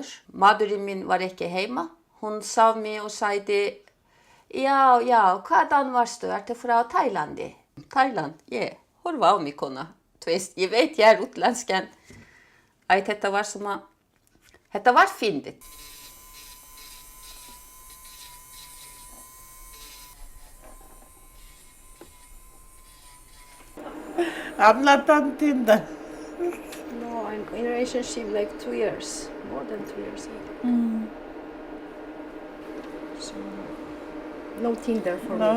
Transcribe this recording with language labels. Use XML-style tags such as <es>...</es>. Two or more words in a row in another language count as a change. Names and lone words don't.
<is>Maðurinn minn var ekki heima. Hún sá mig og sagði, já, hvaðan varstu? Ertu frá Tælandi? Tæland? Horfa á mig, kona. Þú veist, ég veit ég útlensk en þetta var svona, þetta var fyndið.</is> <en>I'm not on Tinder. No, I'm in a relationship like 2 years, more than 2 years. So, no Tinder for me.</en>